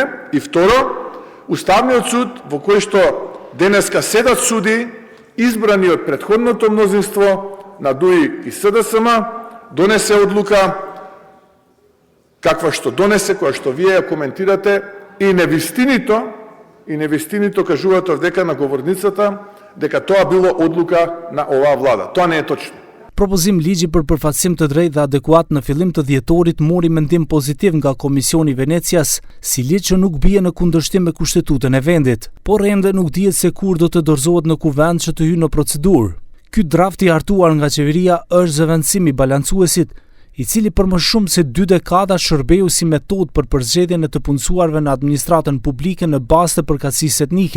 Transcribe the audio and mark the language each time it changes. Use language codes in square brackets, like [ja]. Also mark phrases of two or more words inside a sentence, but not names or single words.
[mk] И второ, Уставниот суд, во кој што денеска седат суди, избрани од претходното мнозинство на ДУИ и СДСМ, донесе одлука каква што донесе, која што вие ја коментирате, и невистинито кажувате дека на говорницата дека тоа било одлука на оваа влада. Тоа не е точно. [sq] Propozim ligji për përfaqësim të drejtë dhe adekuat në fillim të dhjetorit mori mendim pozitiv nga Komisioni Venecias, si ligj që nuk bie në kundërshtim me kushtetutën e vendit, por ende nuk dihet se kur do të dorëzohet në kuvend që të hyjë në procedurë. Ky draft i hartuar nga qeveria është zëvendësimi i balancuesit, i cili për më shumë se 2 dekada shërbeu si metodë për përzgjedhjen e të punësuarve në administratën publike në bazë të përkatësisë etnike.